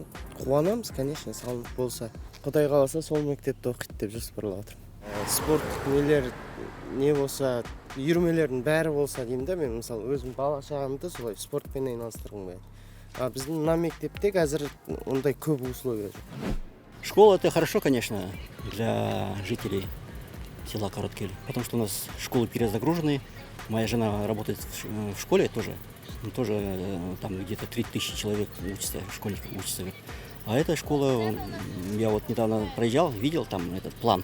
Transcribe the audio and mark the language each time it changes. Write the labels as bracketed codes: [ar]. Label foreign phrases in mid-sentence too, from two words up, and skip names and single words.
[kk] Қуанамыз, конечно, салынып болса. Құдай қаласа сол мектепте оқиды деп жоспарлап отырмын. Спорттық нелер не болса, үйірмелердің бәрі болса деймін да, мен мысалы өзім бала шағамды солай спортпен айналыстырғым келеді. А біздің мына мектепте қазір ондай көп условия жоқ. [ru] Школа это хорошо, конечно, для жителей села Короткель, потому что у нас школы перезагружены. Моя жена работает в школе тоже там где-то 3000 человек учатся, школьников учатся. А эта школа, я вот недавно проезжал, видел там этот план.